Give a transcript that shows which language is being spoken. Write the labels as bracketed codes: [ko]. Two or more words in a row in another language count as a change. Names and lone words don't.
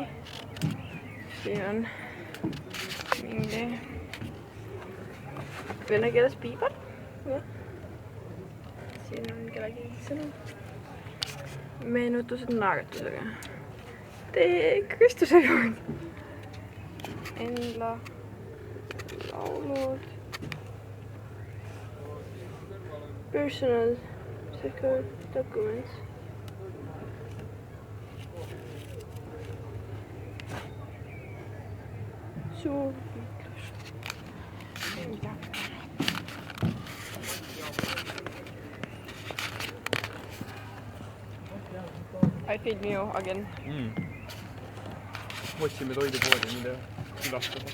[et] Siin on mingi vene keeles piibar. Siin on kellegi sõnum. Meenutused naeratusega. Tee Kristuse juurde. Endla laulud. [en] Personal secure documents. [et] Suur liiklus. [en] I feed you again. [et] Otsime toidupoodi, mida külastada.